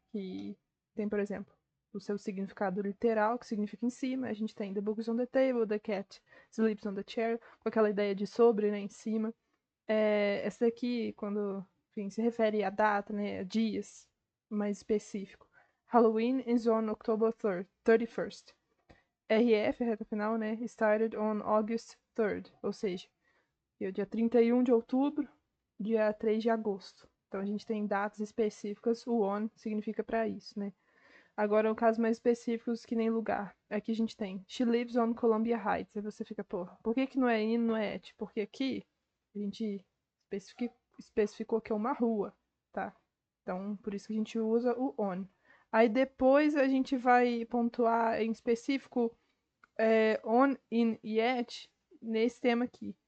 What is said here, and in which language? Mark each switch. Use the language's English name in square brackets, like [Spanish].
[Portuguese] Que tem, por exemplo, o seu significado literal, que significa em cima. A gente tem [English] the book is on the table, the cat sleeps on the chair, [Portuguese] com aquela ideia de sobre, né, em cima. Essa daqui, quando, enfim, se refere a data, né, a dias mais específico. [English] Halloween is on October 3rd, 31st. [Portuguese] RF, reta final, né, [English] started on August 3rd, [Portuguese] ou seja, dia 31 de outubro, dia 3 de agosto. Então a gente tem datas específicas, o on significa para isso, né? Agora, o caso mais específicos que nem lugar. Aqui a gente tem [English] She lives on Columbia Heights. [Portuguese] Aí você fica, pô, por que não é in, não é at? Porque aqui a gente especificou que é uma rua, tá? Então, por isso que a gente usa o on. Aí depois a gente vai pontuar em específico on, in e at nesse tema aqui.